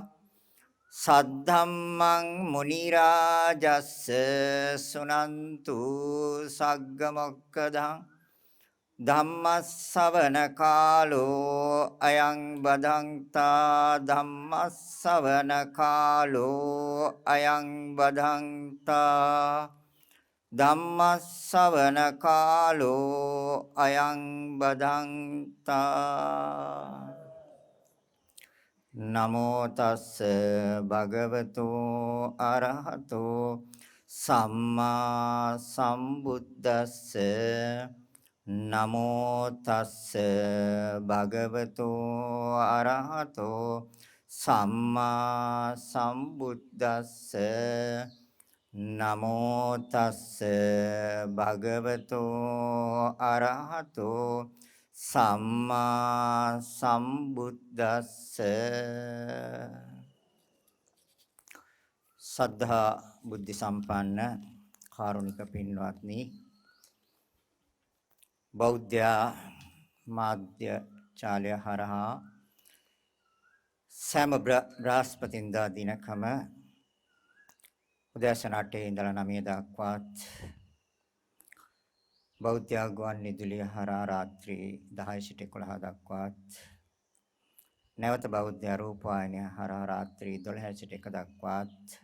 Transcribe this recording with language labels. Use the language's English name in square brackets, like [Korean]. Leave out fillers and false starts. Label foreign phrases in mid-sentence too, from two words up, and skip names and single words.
[Pali] සද්ධම්මං මුනි රාජස්ස සුනන්තු සග්ග මොක්ඛදං ධම්මස්සවන කාලෝ අයං බදන්තා ධම්මස්සවන කාලෝ අයං බදන්තා ධම්මස්සවන කාලෝ අයං බදන්තා නමෝ තස්ස භගවතු අරහතෝ සම්මා සම්බුද්දස්ස නමෝ තස්ස භගවතු අරහතෝ සම්මා සම්බුද්දස්ස නමෝ තස්ස භගවතු අරහතෝ සම්මා සම්බුද්දස්ස [Sinhala] සද්ධා බුද්ධ සම්පන්න කාරුණික පින්වත්නි බෞද්ධ මාධ්‍ය චාලය හරහා සෑම බ්‍රහස්පතින්දා දිනකම උදෑසන 8 ඉඳලා 9 දක්වාත් බෞද්ධ ගුවන් විදුලිය හරහා රාත්‍රී 10 සිට 11 දක්වාත් නැවත බෞද්ධ රූපවාහිනිය හරහා රාත්‍රී 12 සිට 1 දක්වාත්